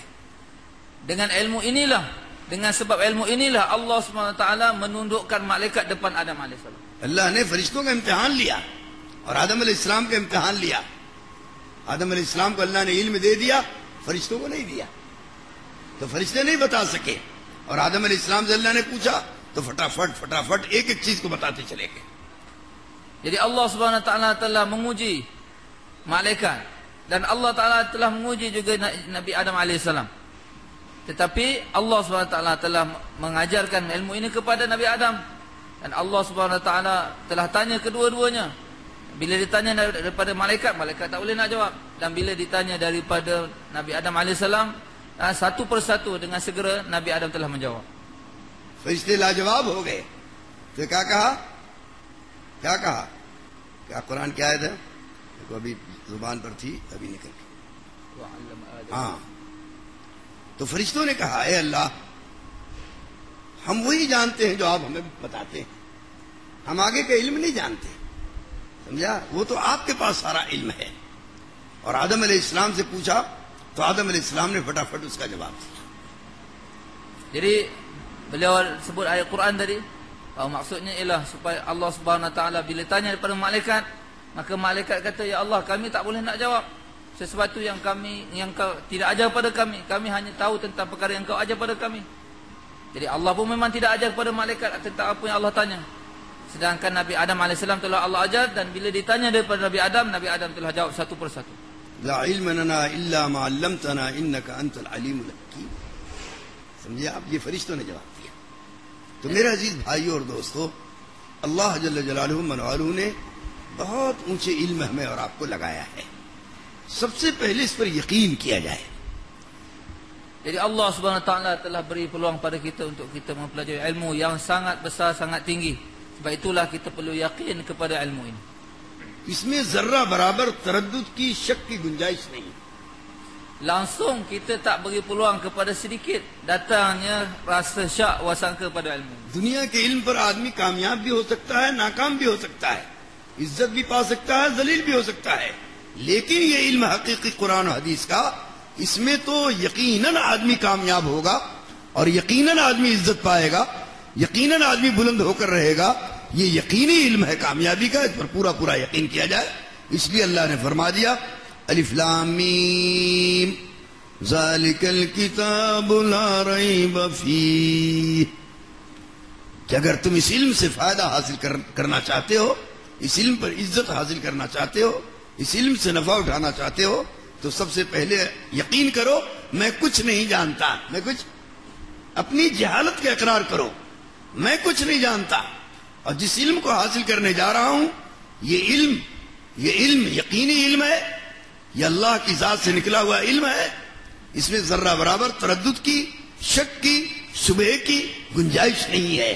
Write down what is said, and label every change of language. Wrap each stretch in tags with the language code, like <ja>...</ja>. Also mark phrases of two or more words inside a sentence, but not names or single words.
<ms>Dengan ilmu inilah, dengan sebab ilmu inilah Allah SWT menundukkan malaikat depan Adam AS.</ms> <hi>अल्लाह ने फरिश्तों का इम्तिहान लिया और आदम अलैहिस्सलाम का इम्तिहान लिया. आदम अलैहिस्सलाम को अल्लाह ने इल्म दे दिया, फरिश्तों को नहीं दिया, तो फरिश्ते नहीं बता सके. और आदम अलैहिस्सलाम से अल्लाह ने पूछा तो फटाफट एक एक चीज को बताते चले गए.</hi> <ms>Jadi Allah SWT telah menguji malaikat, dan Allah Ta'ala telah menguji juga Nabi Adam AS. Tetapi Allah SWT telah mengajarkan ilmu ini kepada Nabi Adam, dan Allah SWT telah tanya kedua-duanya. Bila ditanya daripada malaikat, malaikat tak boleh nak jawab. Dan bila ditanya daripada Nabi Adam AS, satu persatu dengan segera Nabi Adam telah menjawab.</ms> <hi>फरिश्ते लाजवाब हो गए. तो क्या कहा? क्या कहा? क्या कुरान की आयत है? देखो अभी जुबान पर थी, अभी निकल गई. हाँ, तो फरिश्तों ने कहा, ए अल्लाह, हम वही जानते हैं जो आप हमें बताते हैं, हम आगे का इल्म नहीं जानते. समझा? वो तो आपके पास सारा इल्म है. और आदम अलैहिस्सलाम से पूछा तो आदम अलैहिस्सलाम ने फटाफट उसका जवाब दिया.</hi> <ms>Jadi beliau sebut ayat Quran tadi, maksudnya ialah supaya Allah</ms> <ar>سبحانه وتعالى</ar> <ms>bila tanya daripada malaikat, maka malaikat kata, ya Allah, kami tak boleh nak jawab sesuatu yang kau tidak ajar pada kami. Kami hanya tahu tentang perkara yang kau ajar pada kami. Jadi Allah pun memang tidak ajar kepada malaikat tentang apa yang Allah tanya. Sedangkan Nabi Adam AS telah Allah ajar, dan bila ditanya daripada Nabi Adam telah jawab satu persatu.</ms> <ar>لا علم لنا إلا ما علمتنا إنك أنت العليم الحكيم.</ar> <hi>समझे आप? ये फरिश्तों ने जवाब दिया. तो मेरे अजीज भाइयों और दोस्तों, अल्लाह</hi> <ar>جل جلاله</ar> <hi>मनवालुहु ने बहुत ऊंचे इल्म हमें और आपको लगाया है। सबसे पहले इस पर यकीन किया जाए।</hi> <ms>Jadi Allah</ms> <ar>سبحانه وتعالى</ar> <ms>telah beri peluang pada kita untuk kita mempelajari ilmu yang sangat besar, sangat tinggi. Sebab itulah kita perlu yakin kepada ilmu ini.</ms> <hi>इसमें जर्रा बराबर तरद्दुद की शक की गुंजाइश नहीं।</hi> <ms>Langsung kita tak beri peluang kepada sedikit datangnya rasa syak wasangka pada ilmu.</ms> <hi>दुनिया के इल्म पर आदमी कामयाब भी हो सकता है, नाकाम भी हो सकता है, इज्जत भी पा सकता है, जलील भी हो सकता है, लेकिन ये इल्म हकीकी कुरान और हदीस का, इसमें तो यकीनन आदमी कामयाब होगा और यकीनन आदमी इज्जत पाएगा, यकीनन आदमी बुलंद होकर रहेगा। ये यकीनी इल्म है कामयाबी का, इस पर पूरा पूरा यकीन किया जाए। इसलिए अल्लाह ने फरमा दिया</hi> <ar>الم ذلك الكتاب لا ريب فيه,</ar> <hi>कि अगर तुम इस इल्म से फायदा हासिल करना चाहते हो, इस इल्म पर इज्जत हासिल करना चाहते हो, इस इल्म से नफा उठाना चाहते हो, तो सबसे पहले यकीन करो मैं कुछ नहीं जानता, मैं कुछ, अपनी जहालत का इकरार करो, मैं कुछ नहीं जानता, और जिस इल्म को हासिल करने जा रहा हूं ये इल्म यकीनी इल्म है, ये अल्लाह की जात से निकला हुआ इल्म है, इसमें जर्रा बराबर तरद्दुद की, शक की, शुबह की गुंजाइश नहीं है।</hi>